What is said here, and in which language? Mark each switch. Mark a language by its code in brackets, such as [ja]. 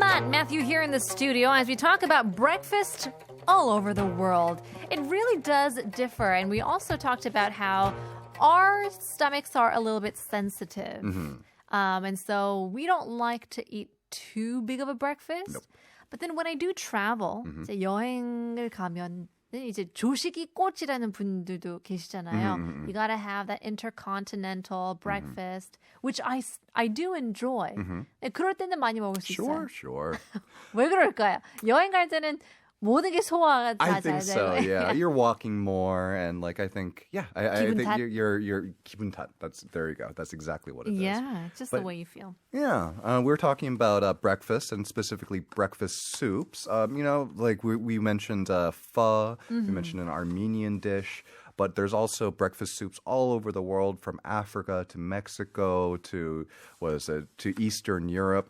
[en] Matthew here in the studio as we talk about breakfast all over the world. It really does differ. And we also talked about how our stomachs are a little bit sensitive. And so we don't like to eat too big of a breakfast. Nope. But then when I do travel, [ko] 이제 여행을 가면 이제 조식이 꽃이라는 분들도 계시잖아요. [en] You gotta have that intercontinental breakfast, which I do enjoy. [ko] 그럴 때는 많이 먹을 수 있어요. [en] Sure. [ko] 왜 그럴까요? 여행 갈 때는 모든 게 소화가 다 [en] I [ko] 잘 [en] think so. [ko] 되고. [en] Yeah, you're walking more, and like I think [ko] 기분 [en] think [ko] 탓? [en] you're [ko] 기분 탓. [en] There you go. That's exactly what it is. Yeah, it's just the way you feel. Yeah, we're talking about breakfast and specifically breakfast soups. Like we mentioned pho, we mentioned an Armenian dish, but there's also breakfast soups all over the world, from Africa to Mexico to to Eastern Europe.